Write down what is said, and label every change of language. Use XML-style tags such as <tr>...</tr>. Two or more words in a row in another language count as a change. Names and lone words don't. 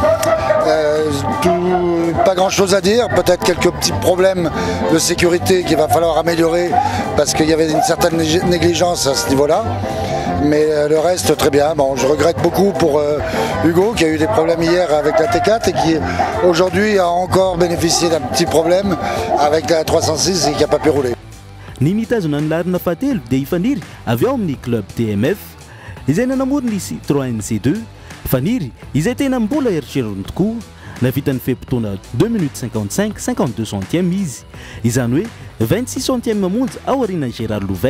<fr>Pas grand chose à dire, peut-être quelques petits problèmes de sécurité qu'il va falloir améliorer parce qu'il y avait une certaine négligence à ce niveau-là. Mais le reste très bien. Bon, je regrette beaucoup pour Hugo qui a eu des problèmes hier avec la T4 et qui aujourd'hui a encore bénéficié d'un petit problème avec la 306 et qui n'a pas pu rouler.</fr> <mg>Ny mitazona ny larina fahatelo dia ifaniry avy ao amin'ny club TMF izay nanamoro ny Citroën C2. Faniry izay tena mbola eritreritany tokoa navitany feptona 2 minutes 55 52 centièmes izy. Izany hoe 26 centièmes monja ao aorianany Gérard Louvel.</mg>